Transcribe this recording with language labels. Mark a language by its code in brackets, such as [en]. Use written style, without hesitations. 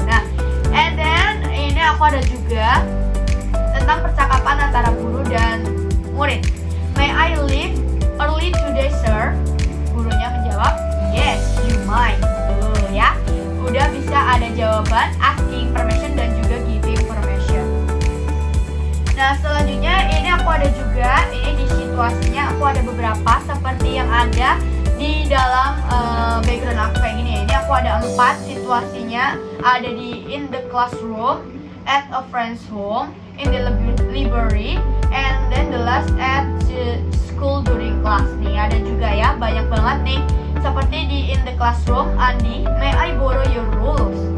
[id] Nah, and then ini aku ada juga tentang percakapan antara guru dan murid. [en] May I leave early today, sir? [id] Gurunya menjawab, [en] yes, you might. [id] Tuh ya. Udah bisa ada jawaban asking permission dan juga giving permission. Nah, selanjutnya ini aku ada juga, ini di situasinya aku ada beberapa seperti yang ada di dalam background aku kayak gini. Ini aku ada 4 situasinya, ada di [en] in the classroom, at a friend's home, in the library, and then the last at school during class. [id] Nih ada juga ya, banyak banget nih. Seperti di [en] in the classroom, [id] Andi, [en] may I borrow your ruler?